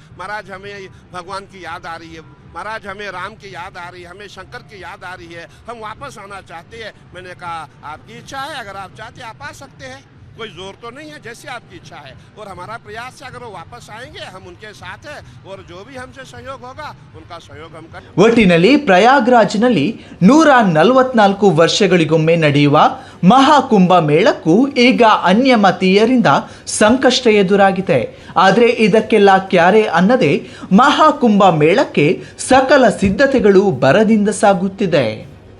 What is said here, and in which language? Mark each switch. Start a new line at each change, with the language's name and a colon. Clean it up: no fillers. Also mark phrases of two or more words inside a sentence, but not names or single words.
Hindi: महाराज, हमें भगवान की याद आ रही है, महाराज हमें राम की याद आ रही है, हमें शंकर की याद आ रही है, हम वापस आना चाहते हैं। मैंने कहा आपकी इच्छा है, अगर आप चाहते हैं आप आ सकते हैं, कोई जोर तो नहीं है, जैसे आपकी इच्छा है। और हमारा प्रयास है, अगर वो वापस आएंगे हम उनके साथ हैं, और जो भी हमसे सहयोग होगा उनका सहयोग हम करें।
Kannada: ಒಟ್ಟಿನಲ್ಲಿ ಪ್ರಯಾಗ್ರಾಜ್ನಲ್ಲಿ 144 ವರ್ಷಗಳಿಗೊಮ್ಮೆ ನಡೆಯುವ ಮಹಾಕುಂಭ ಮೇಳಕ್ಕೂ ಈಗ ಅನ್ಯಮತೀಯರಿಂದ ಸಂಕಷ್ಟ ಎದುರಾಗಿದೆ. ಆದರೆ ಇದಕ್ಕೆಲ್ಲ ಕ್ಯಾರೆ ಅನ್ನದೆ ಮಹಾಕುಂಭ ಮೇಳಕ್ಕೆ ಸಕಲ ಸಿದ್ಧತೆಗಳು ಭರದಿಂದ ಸಾಗುತ್ತಿದೆ.